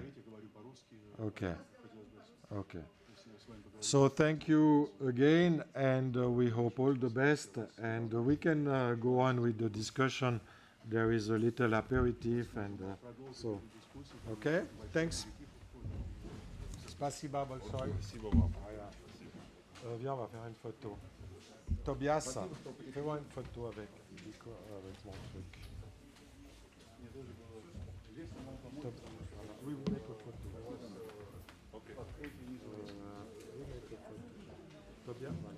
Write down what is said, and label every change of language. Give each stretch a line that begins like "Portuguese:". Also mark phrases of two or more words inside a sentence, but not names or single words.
English: Okay. Okay. So thank you again, and we hope all the best. And we can go on with the discussion. There is a little aperitif, and so. Okay. Thanks.
Russian: Спасибо большое. Спасибо вам.
French: Viens, on va faire une photo. Tobias, fais-moi une photo avec mon truc. Oui,
English: we make a photo. Okay. We make a photo. Tobias, voilà.